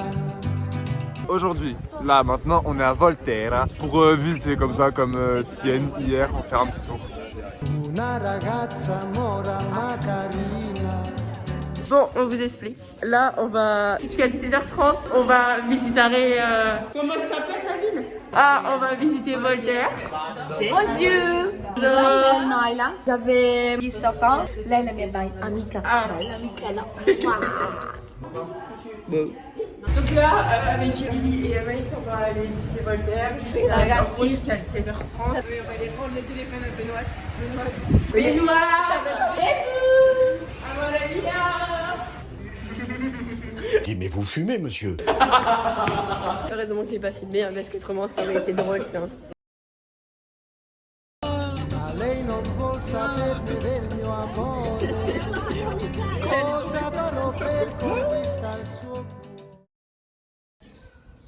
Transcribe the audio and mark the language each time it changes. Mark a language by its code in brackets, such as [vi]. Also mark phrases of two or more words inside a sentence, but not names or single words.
[fr] Aujourd'hui, là, maintenant, on est à Volterra pour visiter comme ça, comme Sienne hier, on va faire un petit tour. [it] Una ragazza mora ma carina. [fr] Bon, on vous explique. Là, on va jusqu'à 17h30, on va visiter. Comment ça s'appelle ta ville? Ah, on va visiter Voltaire. Bonjour, je m'appelle Naila. J'avais 17 ans. [it] Lei è la mia amica. Ah, Michela. [fr] Donc là, avec Lily et Anaïs, on va aller visiter Voltaire jusqu'à 17h30. On va aller prendre le téléphone à Benoît. Mais vous fumez, monsieur. Heureusement que j'ai pas filmé, hein, parce qu'autrement ça aurait été drôle, tiens. [it] Lei non vuol saperne del mio amore. Cosa farò per conquistare il suo cuore?